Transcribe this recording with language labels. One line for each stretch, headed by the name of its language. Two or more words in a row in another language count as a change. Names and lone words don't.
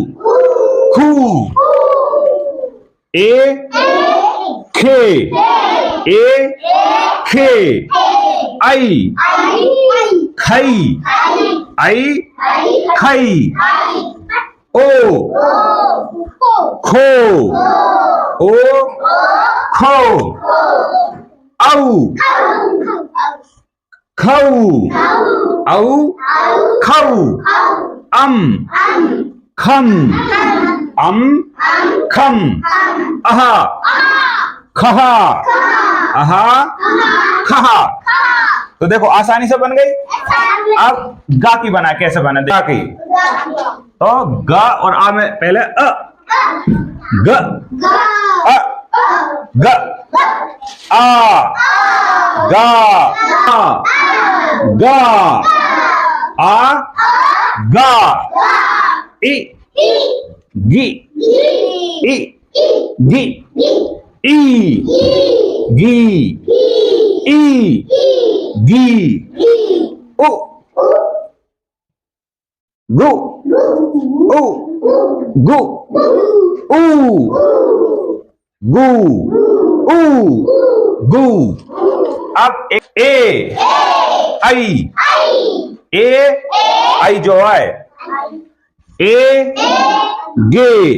Hindi: खू ए खे ए खे आई खई आई खई ओ खो ओ खो औ खऊ औ खऊ अम खम खम अहा खहा अहा खहा। तो देखो आसानी से बन गई। अब गा की बना, कैसे बना गा की। तो गा और आ में पहले अ ग अ ग आ गा आ गा आ गा इ गी इ गी ई गी ई गी उ गु उ गु ऊ गु ऊ गु। अब ए आई जो है ए गे